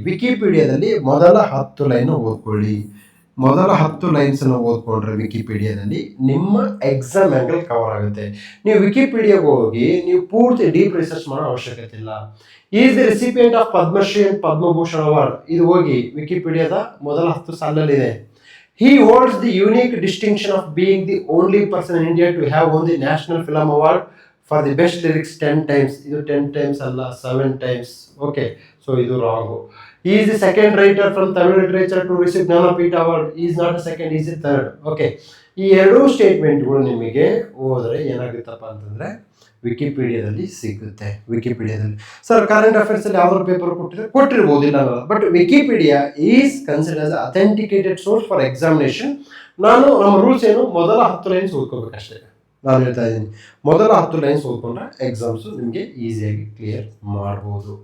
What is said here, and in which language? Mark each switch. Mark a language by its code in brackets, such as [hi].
[kn] ವಿಕಿಪೀಡಿಯಾದಲ್ಲಿ ಮೊದಲ 10 ಲೈನ್ ಓದ್ಕೊಳ್ಳಿ. ಮೊದಲ 10 ಲೈನ್ಸನ್ನು ಓದ್ಕೊಂಡ್ರೆ ವಿಕಿಪೀಡಿಯಾದಲ್ಲಿ ನಿಮ್ಮ ಎಕ್ಸಾಮ್ ಆ್ಯಂಗಲ್ ಕವರ್ ಆಗುತ್ತೆ. ನೀವು ವಿಕಿಪೀಡಿಯಾಗೆ ಹೋಗಿ ನೀವು ಪೂರ್ತಿ ಡೀಪ್ ರಿಸರ್ಚ್ ಮಾಡೋ ಅವಶ್ಯಕತೆ ಇಲ್ಲ. [en] is the recipient of Padmashri and Padma Bhushan award, [kn] ಇದು ಹೋಗಿ ವಿಕಿಪೀಡಿಯಾದ ಮೊದಲ 10 ಸಾಲಲ್ಲಿದೆ. [en] He holds the unique distinction of being the only person in India to have won the National Film Award for the best lyrics 10 times. [kn] ಇದು 10 times ಅಲ್ಲ, 7 times. Okay, so ಇದು wrong. [en] He is the second writer from Tamil literature to receive Jnanapith Award. He is not a second, he is the third. [kn] Okay, ಈ ಎರಡೂ ಸ್ಟೇಟ್ಮೆಂಟ್ಗಳು ನಿಮಗೆ ಹೋದರೆ ಏನಾಗುತ್ತಪ್ಪ ಅಂತಂದರೆ ವಿಕಿಪೀಡಿಯಾದಲ್ಲಿ ಸಿಗುತ್ತೆ. ವಿಕಿಪೀಡಿಯಾದಲ್ಲಿ sir current ಅಫೇರ್ಸಲ್ಲಿ ಯಾವ್ದಾದ್ರು paper ಕೊಟ್ಟಿರ್ಬೋದಿಲ್ಲ, [en] But Wikipedia is consider as authenticated source for examination. [kn] ನಮ್ಮ rules ಏನು, ಮೊದಲ 10 ಲೈನ್ಸ್ ಓದ್ಕೋಬೇಕಷ್ಟೇ. ನಾನು ಹೇಳ್ತಾ ಇದ್ದೀನಿ, ಮೊದಲ 10 ಲೈನ್ಸ್ ಓದ್ಕೊಂಡ್ರೆ ಎಕ್ಸಾಮ್ಸು ನಿಮಗೆ ಈಸಿಯಾಗಿ ಕ್ಲಿಯರ್ ಮಾಡ್ಬೋದು.